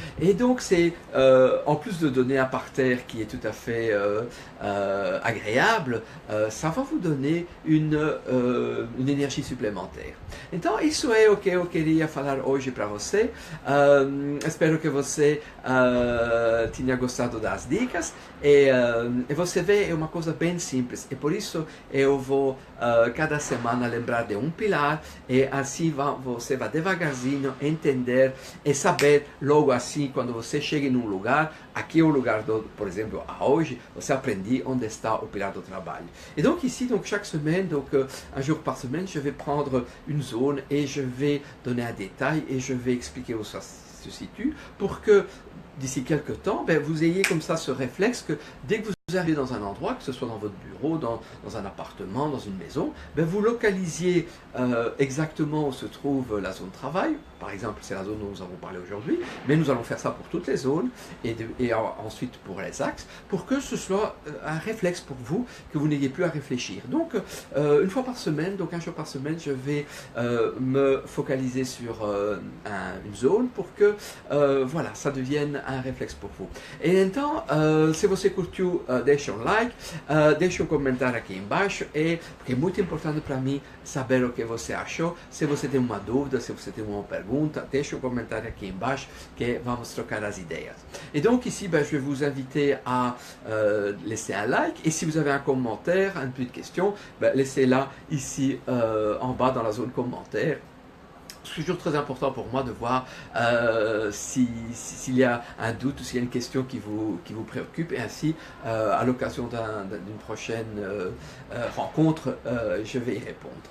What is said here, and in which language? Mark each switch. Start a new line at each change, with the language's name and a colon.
French: Et donc, c'est en plus de donner un parterre qui est tout à fait agréable, ça va vous donner une
Portuguese: energia suplementar. Então, isso é o que eu queria falar hoje para você. Espero que você tenha gostado das dicas. E você vê, é uma coisa bem simples. e por isso eu vou cada semana lembrar de um pilar e assim você vai devagarzinho entender e saber logo assim quando você chega em um lugar, aqui é o lugar, por exemplo, hoje, você aprende onde está o pilar do trabalho.
French: Et donc ici, donc chaque semaine, donc un jour par semaine, je vais prendre une zone et je vais donner un détail et je vais expliquer où ça se situe pour que d'ici quelques temps, ben, vous ayez comme ça ce réflexe que dès que vous arrivez dans un endroit, que ce soit dans votre bureau, dans un appartement, dans une maison, ben, vous localisiez exactement où se trouve la zone travail. Par exemple, c'est la zone dont nous avons parlé aujourd'hui, mais nous allons faire ça pour toutes les zones et ensuite pour les axes, pour que ce soit un réflexe pour vous, que vous n'ayez plus à réfléchir. Donc, une fois par semaine, donc un jour par semaine, je vais me focaliser sur une zone pour que voilà, ça devienne un réflexe por vous.
Portuguese: E então, se você curtiu, deixa um like, deixa um comentário aqui embaixo, porque é muito importante para mim saber o que você achou. Se você tem uma dúvida, se você tem uma pergunta, deixa um comentário aqui embaixo que vamos trocar as ideias.
French: Et donc ici, ben, je vais vous inviter à laisser un like, et si vous avez un commentaire, un peu de questions, ben, laissez-la ici en bas dans la zone commentaire. C'est toujours très important pour moi de voir s'il y a un doute ou s'il y a une question qui vous préoccupe, et ainsi, à l'occasion d'une prochaine rencontre, je vais y répondre.